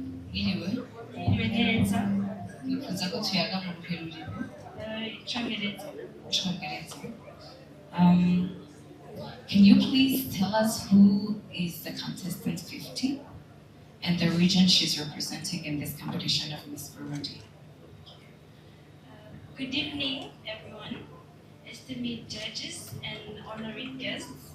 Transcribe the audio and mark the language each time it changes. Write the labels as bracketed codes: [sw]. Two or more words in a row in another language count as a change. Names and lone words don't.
[rn] Mwiriwe. Mwiriwe neza. Nifuza ko tuyaga mu ruheruriro. Icongereza. Icongereza. [en] Can you please tell us who is the contestant 50 and the region she's representing in this competition of Miss Burundi? Good evening, everyone, esteemed judges and honored guests.